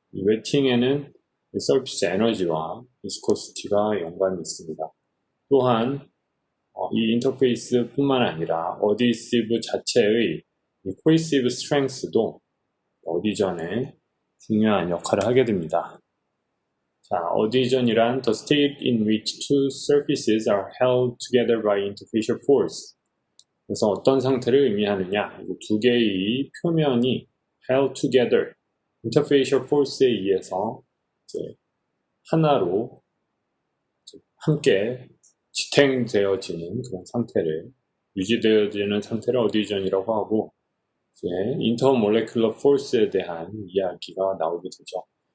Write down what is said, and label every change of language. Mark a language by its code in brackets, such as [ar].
[ko] 이 웨팅에는 서피스 에너지와 비스코시티가 연관이 있습니다. 또한 이 인터페이스 뿐만 아니라 어디시브 자체의 코이시브 스트렝스도 어디전에 중요한 역할을 하게 됩니다. 자, 어디전이란 [en] the state in which two surfaces are held together by interfacial force. [ko] 그래서 어떤 상태를 의미하느냐? 두 개의 표면이 [en] held together, interfacial force [ko] 에 의해서 이제 하나로 함께 지탱되어지는 그런 상태를, 유지되어지는 상태를 어디전이라고 하고, 이제 인터몰레큘러 포스에 대한 이야기가 나오게 되죠.